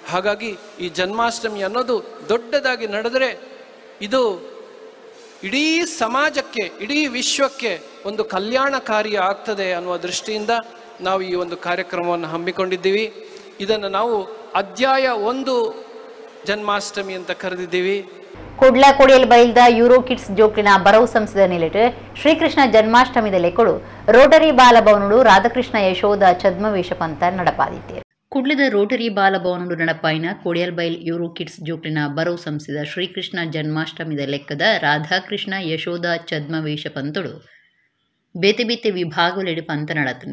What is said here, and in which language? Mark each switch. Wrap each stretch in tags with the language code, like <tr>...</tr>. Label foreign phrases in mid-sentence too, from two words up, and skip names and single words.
<kn>ಹಾಗಾಗಿ ಈ ಜನ್ಮಾಷ್ಟಮಿ ಅನ್ನೋದು ದೊಡ್ಡದಾಗಿ ನಡೆದರೆ ಇದು ಇಡೀ ಸಮಾಜಕ್ಕೆ, ಇಡೀ ವಿಶ್ವಕ್ಕೆ ಒಂದು ಕಲ್ಯಾಣಕಾರಿ ಆಗ್ತದೆ ಅನ್ನುವ ದೃಷ್ಟಿಯಿಂದ ನಾವು ಈ ಒಂದು ಕಾರ್ಯಕ್ರಮವನ್ನು ಹಮ್ಮಿಕೊಂಡಿದ್ದೀವಿ. ಇದನ್ನು ನಾವು ಅಧ್ಯಾಯ 1 ಜನ್ಮಾಷ್ಟಮಿ ಅಂತ ಕರೆದಿದ್ದೀವಿ.</kn> <tcy>ಕುಡ್ಲ ಕೊಡಿಯಲ್ ಬೈಲ್ದ ಯೂರೋ ಕಿಡ್ಸ್ ಜೋಕ್ಲಿನ ಬರವು ಸಂಸ್ಥೆದ ನಿಲೆಟ್ ಶ್ರೀಕೃಷ್ಣ ಜನ್ಮಾಷ್ಟಮಿದ ಲೆಕ್ಕಡು ರೋಟರಿ ಬಾಲಭವನಡು ರಾಧಾಕೃಷ್ಣ ಯಶೋಧ ಛದ್ಮವೇಷ ಪಂತ ನಡಪಾದಿದ್ದೇರು. ಕುಡ್ಲದ ರೋಟರಿ ಬಾಲಭವನಡು ನಡಪಾಯಿನ ಕೊಡಿಯಲ್ಬೈಲ್ ಯೂರೋ ಕಿಡ್ಸ್ ಜೋಕ್ಲಿನ ಬರವು ಸಂಸ್ಥೆದ ಶ್ರೀಕೃಷ್ಣ ಜನ್ಮಾಷ್ಟಮಿದ ಲೆಕ್ಕದ ರಾಧಾಕೃಷ್ಣ ಯಶೋಧ ಛದ್ಮವೇಷ ಪಂತಡು ಬೇತೆ ಬೇತೆ ವಿಭಾಗಲೆಡು ಪಂತ ನಡತುಂಡು.</tcy>